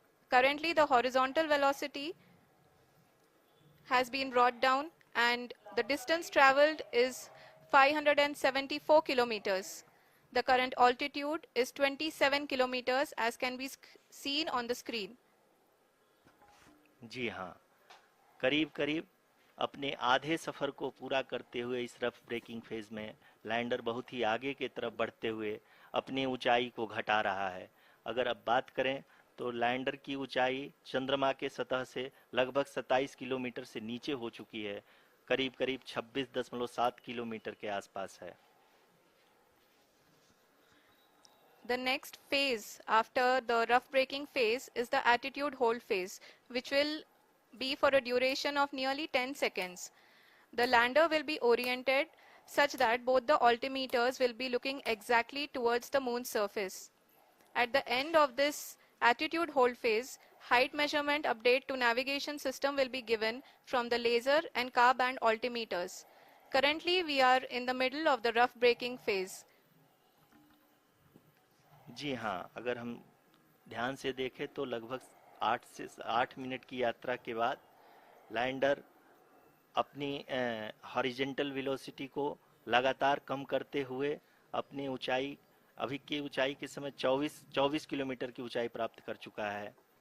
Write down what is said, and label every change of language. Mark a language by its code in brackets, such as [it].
[en] Currently, the horizontal velocity has been brought down and the distance traveled is 574 kilometers. The current altitude is 27 kilometers as can be seen on the screen. [hi] जी हाँ, करीब अपने आधे सफर को पूरा करते हुए इस रफ ब्रेकिंग फेज में लैंडर बहुत ही आगे की तरफ बढ़ते हुए अपनी ऊंचाई को घटा रहा है। अगर अब बात करें तो लैंडर की ऊंचाई चंद्रमा के सतह से लगभग 27 किलोमीटर से नीचे हो चुकी है, करीब 26.7 किलोमीटर के आसपास है। [en] The next phase after the rough braking phase is the attitude hold phase, which will be for a duration of nearly 10 seconds. The lander will be oriented such that both the altimeters will be looking exactly towards the moon's surface. At the end of this attitude hold phase, height measurement update to navigation system will be given from the laser and car band altimeters. Currently, we are in the middle of the rough braking phase. [hi] जी हाँ, अगर हम ध्यान से देखें तो लगभग 8 minute की यात्रा के बाद लैंडर अपनी हॉरिजेंटल वेलोसिटी को लगातार कम करते हुए अपनी ऊंचाई, अभी की ऊंचाई के समय 24 किलोमीटर की ऊंचाई प्राप्त कर चुका है।